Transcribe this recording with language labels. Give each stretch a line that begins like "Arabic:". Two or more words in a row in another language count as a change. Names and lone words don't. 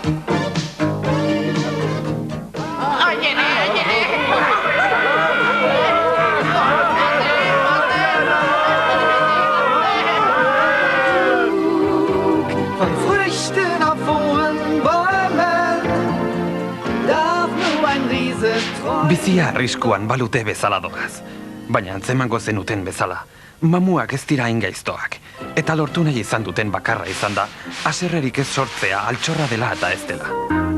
German: Von Früchten auf hohen Bäumen darf nur ein Riese träumen.
Basque: Bizia arriskuan balute bezala doaz. Baina antzemango zenuten bezala, mamuak ez dira ingaiztoak. Eta lortu nahi izan duten bakarra izan da, haserrerik ez sortzea altxorra dela eta ez dela.